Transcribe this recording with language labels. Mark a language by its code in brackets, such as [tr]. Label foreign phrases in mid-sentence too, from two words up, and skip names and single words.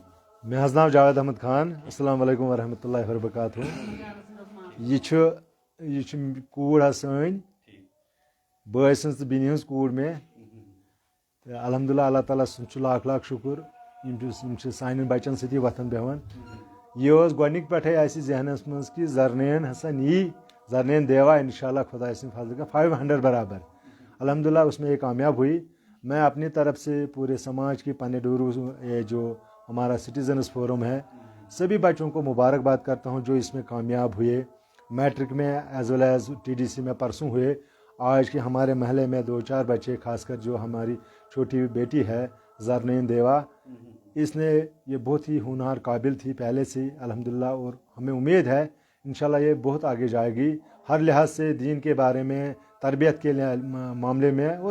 [ks] مےٚ حظ ناو جاوید احمد خان [ar] السلام علیکم ورحمۃ اللہ وبرکاتہ [ks] یہ چھِ کوٗر حظ سٲنۍ بٲے سٕنٛز تہٕ بیٚنہِ ہٕنٛز کوٗر مےٚ تہٕ الحمدللہ اللہ تعالیٰ سُنٛد چھُ لاکھ لاکھ شُکُر یِم چھِ سانٮ۪ن بچن سۭتی وۄتھان بیٚہوان یہ اوس گۄڈنِکۍ پٮ۪ٹھے اَسہِ ذہنس منٛز کہِ زرنین ہسا نی زرنین دیوا [ar] انشاء اللہ [ks] خدا سٕنٛدِ فضلہٕ کا 500 برابر الحمدللہ [ur] اس میں یہ کامیاب ہوئی میں اپنی طرف سے پورے سماج کی پنے ڈورو یہ جو ہمارا سٹیزنز فورم ہے سبھی بچوں کو مبارکباد کرتا ہوں جو اس میں کامیاب ہوئے میٹرک میں [en] as well as [ur] TDC میں پرسوں ہوئے آج کے ہمارے محلے میں 2-4 بچے خاص کر جو ہماری چھوٹی بیٹی ہے زرنین دیوا اس نے یہ بہت ہی ہونہار قابل تھی پہلے سے الحمدللہ اور ہمیں امید ہے انشاءاللہ یہ بہت آگے جائے گی ہر لحاظ سے دین کے بارے میں تربیت کے معاملے میں اور